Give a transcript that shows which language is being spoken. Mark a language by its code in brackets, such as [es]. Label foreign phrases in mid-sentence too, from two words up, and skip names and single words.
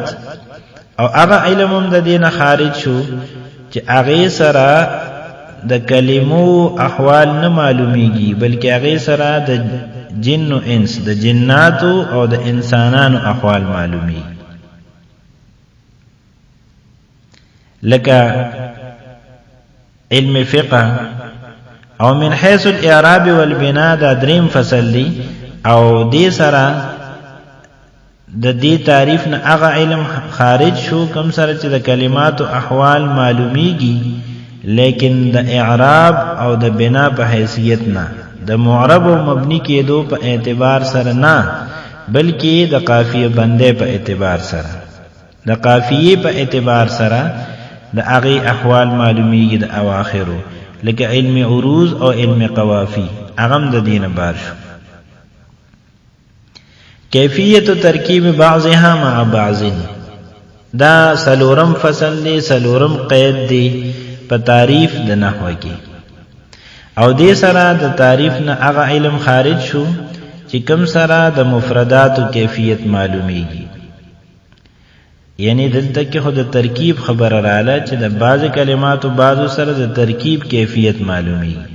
[ps] او هغه علم هم د دې نه خارج شو چې هغه سره د کلمو احوال نه معلومیږي، بلکې هغه سره د جن او انس، د جناتو او د انسانانو احوال معلومیږي. لکه علم فقه او [ar] من حيث الاعراب والبناء [ps] دا دریم فصل دی، او دې سره د دې تعریف نه هغه علم خارج شو کوم سره چې د کلمات او احوال معلومیږي، لیکن د اعراب او د بنا په حیثیت نه، د معرب او مبنی کېدو په اعتبار سره نه، بلکې د قافیه بندې په اعتبار سره. د قافیه په اعتبار سره د هغه احوال معلومیږي د اواخرو، لکه علم عروض او علم قوافی، هغه د دینه بار شو. [ar] کیفیت ترکیب بعضها مع بعض، [ps] دا سلورم فصل دی، سلورم قید دی په تعریف د نحو کې. او دې سره د تعریف نه هغه علم خارج شو چې کوم سره د مفردات او کیفیت معلومیږي. یعنی دلته کې خود ترکیب خبره رااله چې د بعض کلمات او بعض سره د ترکیب کیفیت معلومیږي.